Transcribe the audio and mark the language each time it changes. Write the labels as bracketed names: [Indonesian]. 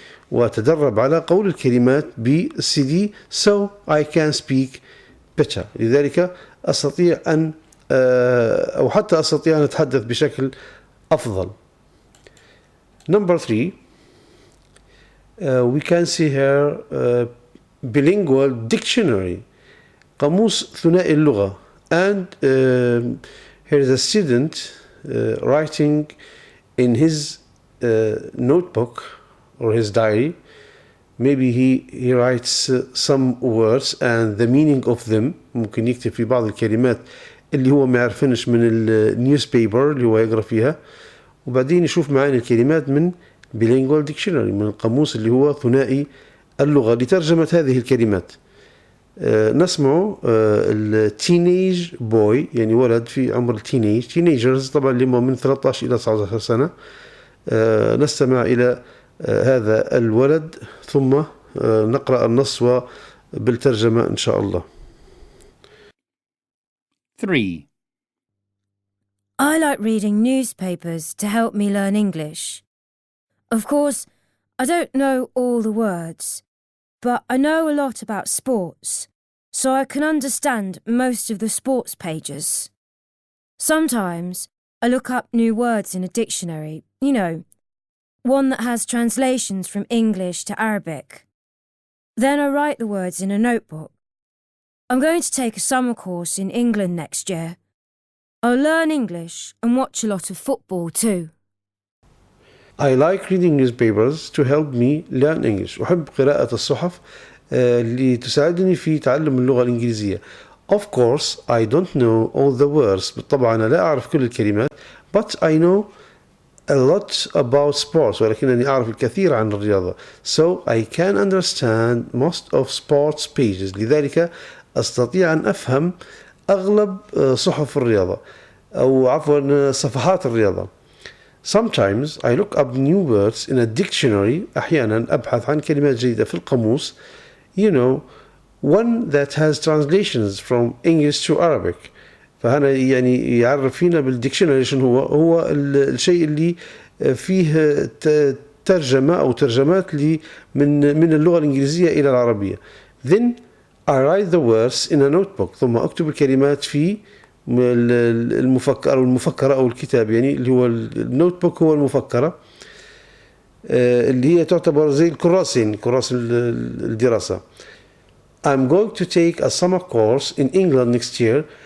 [Arabic] وأتدرب على قول الكلمات بالCD [English] so I can speak better. [Arabic] لذلك أستطيع أن أو حتى أستطيع أن أتحدث بشكل أفضل. [English] Number 3, we can see here bilingual dictionary. [Arabic] قاموس ثنائي اللغة. [English] And here is a student writing in his notebook or his diary. Maybe he writes some words and the meaning of them. [Arabic] ممكن يكتب في بعض الكلمات اللي هو ما يعرفنش من النيوزبيبر اللي هو يقرأ فيها وبعدين يشوف معاني الكلمات من [English] bilingual dictionary [Arabic] من القاموس اللي هو ثنائي اللغة لترجمة هذه الكلمات. نسمع التينيج بوي يعني ولد في عمر التينيج تينيجرز طبعا اللي هم من 13 إلى 19 سنة. نستمع إلى هذا الولد ثم نقرأ النص بالترجمة إن شاء الله. [English] 3. I like reading newspapers to help me learn English. Of course, I don't know all the words, but I know a lot about sports, so I can understand most of the sports pages. Sometimes I look up new words in a dictionary, you know, one that has translations from English to Arabic. Then I write the words in a notebook. I'm going to take a summer course in England next year. I'll learn English and watch a lot of football too. I like reading newspapers to help me learn English. [Arabic] أحب قراءة الصحف لتساعدني في تعلم اللغة الإنجليزية. [English] Of course, I don't know all the words. [Arabic] بالطبع أنا لا أعرف كل الكلمات. [English] But I know a lot about sports. [Arabic] ولكنني أعرف الكثير عن الرياضة. [English] So I can understand most of sports pages. [Arabic] لذلك أستطيع أن أفهم أغلب صحف الرياضة أو عفوا صفحات الرياضة. [English] Sometimes I look up new words in a dictionary. [Arabic] أحيانا أبحث عن كلمات جديدة في القاموس. [English] You know, one that has translations from English to Arabic. [Arabic] فهنا يعني يعرف فينا بالديكشنري شنو هو الشيء اللي فيه ترجمة أو ترجمات من اللغة الإنجليزية إلى العربية. [English] Then I write the words in a notebook. [Arabic] ثم أكتب الكلمات في المفكرة أو الكتاب، يعني اللي هو النوت بوك هو المفكرة اللي هي تعتبر زي الكراسين، كراس الدراسة. [English] I'm going to take a summer course in England next year.